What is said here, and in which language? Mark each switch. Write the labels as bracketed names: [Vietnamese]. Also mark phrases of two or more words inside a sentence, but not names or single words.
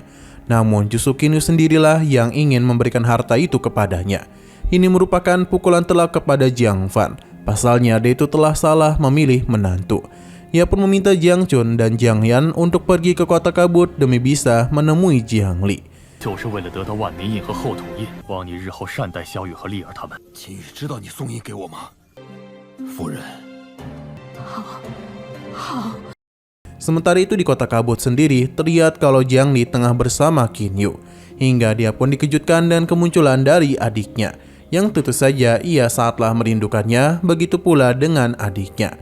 [Indonesian] Namun justru Qin Yu sendirilah yang ingin memberikan harta itu kepadanya. Ini merupakan pukulan telak kepada Jiang Fan. Pasalnya dia itu telah salah memilih menantu. Ia pun meminta Jiang Chun dan Jiang Yan untuk pergi ke kota kabut demi bisa menemui Jiang Li. [Chinese] 就是为了得到万民印和后土印，望你日后善待萧雨和丽儿他们。秦羽知道你送印给我吗？夫人。 [Indonesian] Sementara itu di kota kabut sendiri, terlihat kalau Jiang Li tengah bersama Qin Yu. Hingga dia pun dikejutkan dan kemunculan dari adiknya, yang tentu saja ia sangatlah merindukannya, begitu pula dengan adiknya.